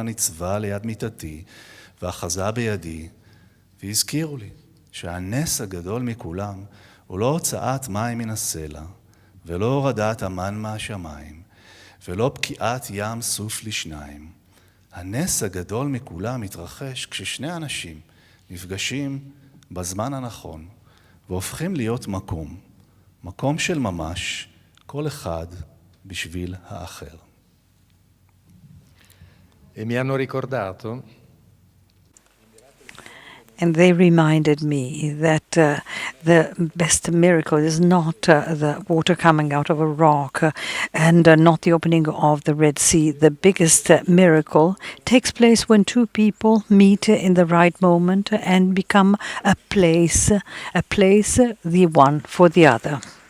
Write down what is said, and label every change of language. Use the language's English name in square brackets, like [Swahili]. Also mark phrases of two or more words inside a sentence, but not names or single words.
[Hebrew] נצבה ליד מיטתי, ואחזה בידי, והזכירו לי שהנס הגדול מכולם הוא לא הוצאת מים מן הסלע, ולא הורדת המן מהשמיים, ולא פקיעת ים סוף לשניים. הנס הגדול מכולם מתרחש כששני אנשים נפגשים בזמן הנכון, והופכים להיות מקום של ממש, כל אחד בשביל האחר. [Italian] E mi hanno ricordato [English] And they reminded me that the best miracle is not the water coming out of a rock and not the opening of the Red Sea. The biggest miracle takes place when two people meet in the right moment and become a place, the one for the other.